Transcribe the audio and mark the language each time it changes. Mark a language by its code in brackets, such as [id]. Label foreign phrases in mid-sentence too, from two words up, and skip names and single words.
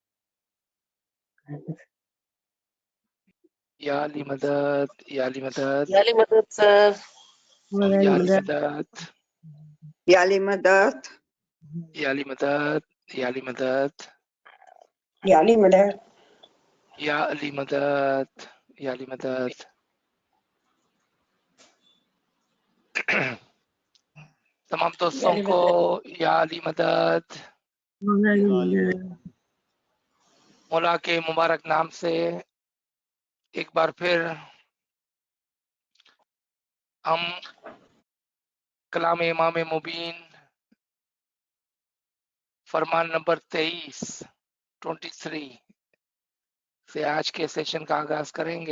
[ur] یا علی مدد. یا علی مدد. یا علی مدد sir. یا علی Madad. Madad. یا علی مدد. یا علی مدد۔ یا علی مدد. یا علی مدد. یا علی مدد۔ یا علی مدد. تمام دوستوں کو یا علی مدد مولا کے مبارک نام سے ایک بار پھر ہم کلام امام مبین فرمان نمبر 23 سے آج کے سیشن کا آغاز کریں گے.